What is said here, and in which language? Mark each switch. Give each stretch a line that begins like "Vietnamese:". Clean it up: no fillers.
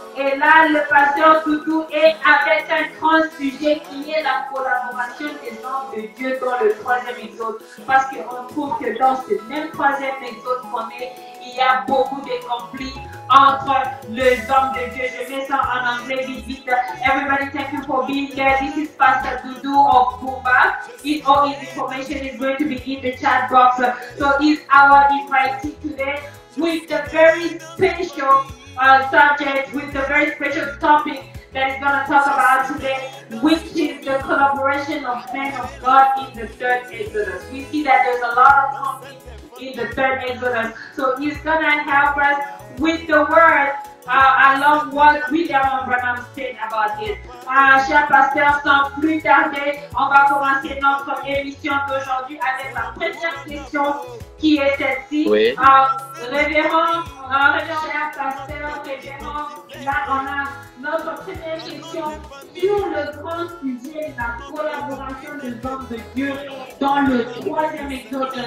French: Et là, le pasteur Doudou est avec un grand sujet qui est la collaboration des hommes de Dieu dans le troisième exode. Parce qu'on trouve que dans ce même troisième exode qu'on est, il y a beaucoup de conflits entre les hommes de Dieu. Je mets ça en anglais vite vite.
English: Everybody, thank you for being here. This is Pastor Doudou of Bumba. All his information is going to be in the chat box. So he's our invitee today with the very special subject, with the very special topic that he's going to talk about today, which is the collaboration of men of God in the third Exodus. We see that there's a lot of conflict in the third Exodus. So he's going to help us with the word. I love what William Branham said about it.
French: Cher pasteur, sans plus tarder, on va commencer notre émission d'aujourd'hui avec la première question qui est celle-ci. Oui. Révérend, cher pasteur, révérend, là on a notre première question sur le grand sujet de la collaboration des hommes de Dieu dans le troisième exode.